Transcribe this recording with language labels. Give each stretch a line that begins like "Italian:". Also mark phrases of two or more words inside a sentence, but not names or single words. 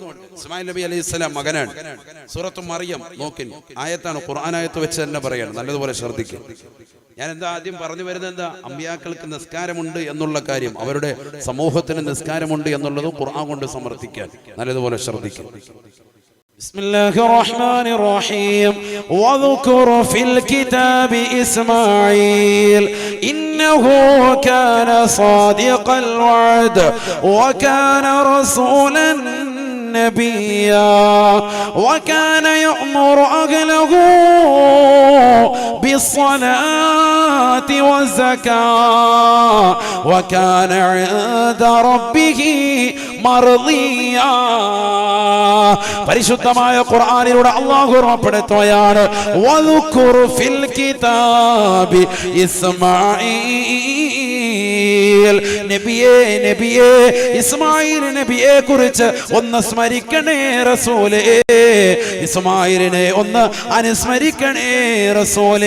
Malayalam: ഇസ്മായിൽ നബി
Arabic: عليه السلام
Malayalam: മകനാണ്. സൂറത്തു മറിയം നോക്കിൻ ആയത്താണ്, ഖുർആൻ ആയത്ത് വെച്ച് തന്നെ പറയാണ്. നല്ലതുപോലെ ശ്രദ്ധിക്കും. ഞാൻ എന്താ ആദ്യം പറഞ്ഞു വരുന്നത് എന്താ, അമ്പിയാക്കൾക്ക് നിസ്കാരമുണ്ട് എന്നുള്ള കാര്യം, അവരുടെ സമൂഹത്തിന് നിസ്കാരമുണ്ട് എന്നുള്ളത് ഖുർആൻ കൊണ്ട് സമർത്ഥിക്കാൻ നല്ലതുപോലെ ശ്രദ്ധിക്കും.
Arabic: بسم الله الرحمن الرحيم واذكر في الكتاب إسماعيل إنه كان صادق الوعد وكان رسولا نبيا وكان يأمر أهله بالصلاة والزكاة وكان عند ربه مرضيا.
Malayalam: പരിശുദ്ധമായ ഖുർആനിലൂടെ അല്ലാഹു ഓർമ്മപ്പെടുത്തുകയാണ്,
Arabic: واذكر في الكتاب إسماعيل.
Malayalam: നബിയേ ഇസ്മായിൽ നബിയെ കുറിച്ച് ഒന്ന് സ്മരിക്കണേ റസൂലേ, ഇസ്മായിലിനെ ഒന്ന് അനുസ്മരിക്കണേ റസൂലേ.